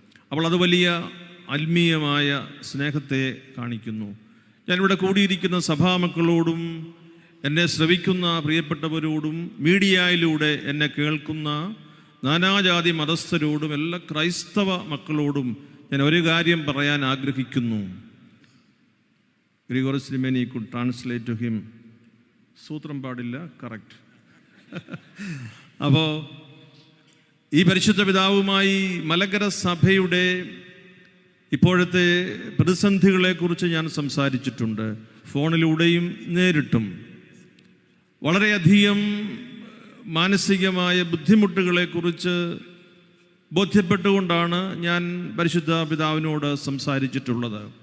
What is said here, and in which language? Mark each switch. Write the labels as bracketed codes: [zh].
[ml] അപ്പോൾ അത് വലിയ ആത്മീയമായ സ്നേഹത്തെ കാണിക്കുന്നു. ഞാനിവിടെ കൂടിയിരിക്കുന്ന സഭാമക്കളോടും എന്നെ ശ്രവിക്കുന്ന പ്രിയപ്പെട്ടവരോടും മീഡിയയിലൂടെ എന്നെ കേൾക്കുന്ന നാനാജാതി മതസ്ഥരോടും എല്ലാ ക്രൈസ്തവ മക്കളോടും ഞാൻ ഒരു കാര്യം പറയാൻ ആഗ്രഹിക്കുന്നു. [en] ഗ്രിഗോറിയസ് തിരുമേനി could translate to him. [ml] സൂത്രം പാടില്ല, കറക്റ്റ്. അപ്പോൾ ഈ പരിശുദ്ധ പിതാവുമായി മലങ്കര സഭയുടെ ഇപ്പോഴത്തെ പ്രതിസന്ധികളെക്കുറിച്ച് ഞാൻ സംസാരിച്ചിട്ടുണ്ട്, ഫോണിലൂടെയും നേരിട്ടും. വളരെയധികം മാനസികമായ ബുദ്ധിമുട്ടുകളെക്കുറിച്ച് ബോധ്യപ്പെട്ടുകൊണ്ടാണ് ഞാൻ പരിശുദ്ധ പിതാവിനോട് സംസാരിച്ചിട്ടുള്ളത്.